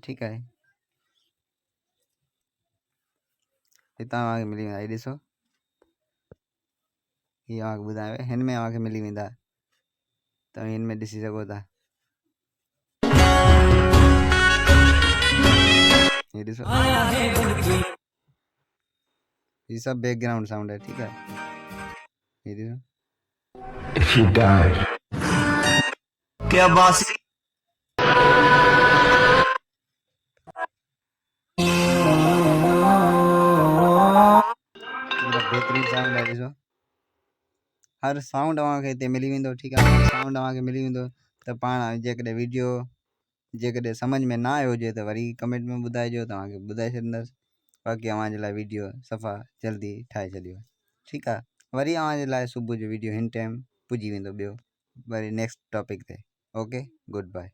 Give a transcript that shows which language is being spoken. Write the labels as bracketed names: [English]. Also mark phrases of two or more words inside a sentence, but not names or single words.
[Sindhi] ठीकु आहे, हितां तव्हांखे मिली वेंदा। हीअ ॾिसो, हीअ तव्हांखे ॿुधायो हिन में तव्हांखे मिली वेंदा, तव्हां हिन में ॾिसी सघो था। ये ॾिसो, [Hindi] ये सब [English] background sound [Hindi] है। ठीक है, ये देखो। [English] If you died, [Hindi] क्या बात बेहतरीन साउंड है। [Sindhi] ॾिसो, हर साउंड तव्हांखे हिते मिली वेंदो। ठीकु आहे, हर साउंड तव्हांखे मिली वेंदो। त पाण जेकॾहिं वीडियो जेकॾहिं सम्झ में ना आयो हुजे त वरी कमेंट में ॿुधाइजो, तव्हांखे ॿुधाए छॾींदुसि। बाक़ी अव्हांजे लाइ वीडियो सफ़ा जल्दी ठाहे छॾियो। ठीकु आहे, वरी अव्हांजे लाइ सुबुह जो वीडियो हिन टाइम पुॼी वेंदो ॿियो वरी [English] next topic [Sindhi] ते। [English] OK, good bye.